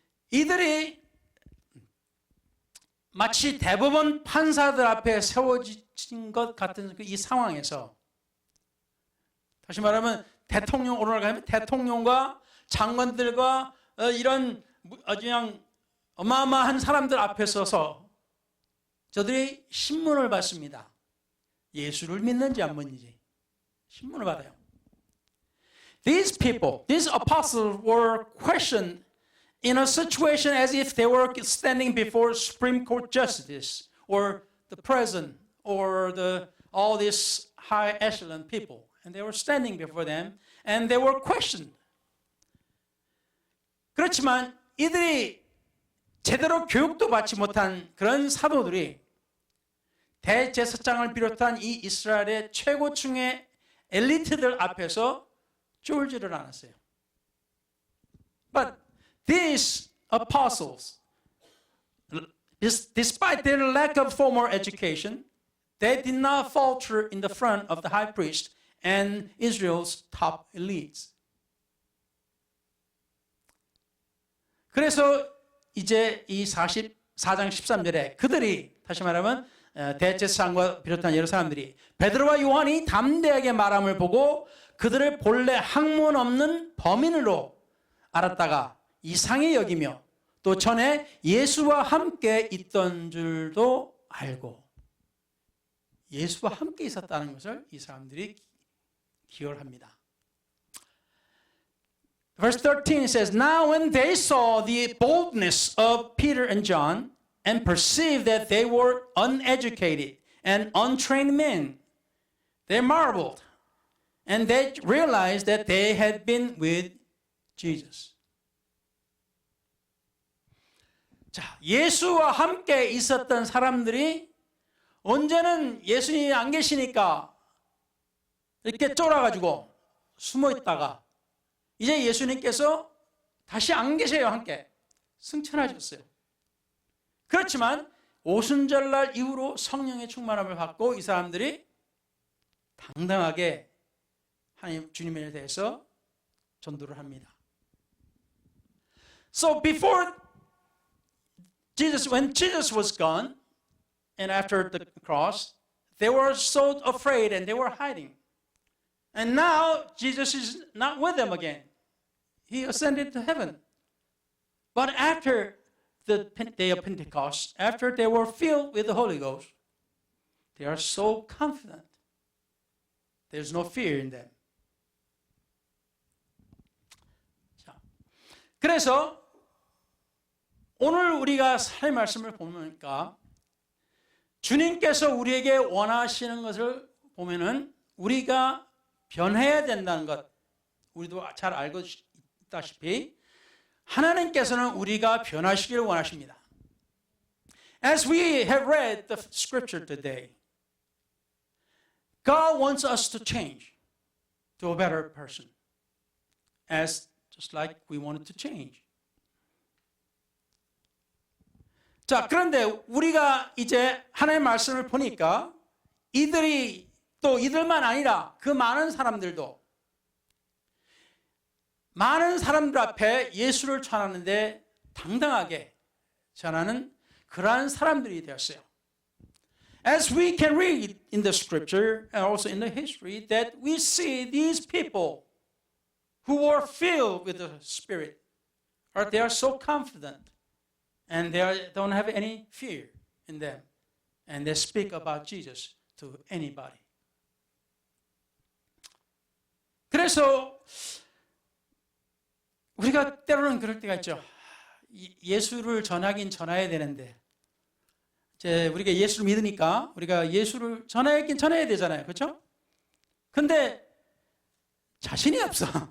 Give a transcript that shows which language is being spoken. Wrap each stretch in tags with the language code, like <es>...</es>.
<ko>이들이 마치 대법원 판사들 앞에 세워진 것 같은 이 상황에서, 다시 말하면 대통령 오르락하면 대통령과 장관들과 이런 아주 그냥 어마어마한 사람들 앞에 서서 저들이 신문을 받습니다. 예수를 믿는지 안 믿는지 신문을 받아요.</ko> <en>These people, these apostles were questioned in a situation as if they were standing before Supreme Court justice or the president or all these high echelon people. And they were standing before them and they were questioned.</en> <ko>그렇지만 이들이 제대로 교육도 받지 못한 그런 사도들이 대제사장을 비롯한 이 이스라엘의 최고층의 엘리트들 앞에서 쫄지를 않았어요.</ko> <en>But these apostles, despite their lack of formal education, they did not falter in the front of the high priest and Israel's top elites.</en> <ko>그래서 이제 이 44장 13절에 그들이, 다시 말하면 대제사장과 비롯한 여러 사람들이 베드로와 요한이 담대하게 말함을 보고 그들을 본래 학문 없는 범인으로 알았다가 이상히 여기며 또 전에 예수와 함께 있던 줄도 알고, 예수와 함께 있었다는 것을 이 사람들이 기억을 합니다.</ko> <en>Verse 13 says, Now when they saw the boldness of Peter and John and perceived that they were uneducated and untrained men, they marveled and they realized that they had been with Jesus.</en> <ko>자, 예수와 함께 있었던 사람들이 언제는 예수님이 안 계시니까 이렇게 쫄아가지고 숨어 있다가 이제 예수님께서 다시 안 계세요. 함께 승천하셨어요. 그렇지만 오순절날 이후로 성령의 충만함을 받고 이 사람들이 당당하게 하나님 주님에 대해서 전도를 합니다.</ko> <en>So before Jesus, when Jesus was gone and after the cross, they were so afraid and they were hiding. And now Jesus is not with them again. He ascended to heaven. But after the day of Pentecost, after they were filled with the Holy Ghost, they are so confident. There's no fear in them.</en> <ko>자, 그래서 오늘 우리가 하나님의 말씀을 보니까 주님께서 우리에게 원하시는 것을 보면은 우리가 변해야 된다는 것, 우리도 잘 알고 있다시피 하나님께서는 우리가 변하시기를 원하십니다.</ko> <en>As we have read the scripture today, God wants us to change to a better person, as just like we wanted to change.</en> <ko>자, 그런데 우리가 이제 하나님의 말씀을 보니까 이들이 또 이들만 아니라 그 많은 사람들도 많은 사람들 앞에 예수를 전하는데 당당하게 전하는 그러한 사람들이 되었어요.</ko> <en>As we can read in the scripture and also in the history that we see these people who were filled with the Spirit, or they are so confident and they don't have any fear in them, and they speak about Jesus to anybody.</en> <ko>그래서 우리가 때로는 그럴 때가 있죠. 예수를 전하긴 전해야 되는데 이제 우리가 예수를 믿으니까 우리가 예수를 전하긴 전해야 되잖아요. 그렇죠? 근데 자신이 없어.</ko>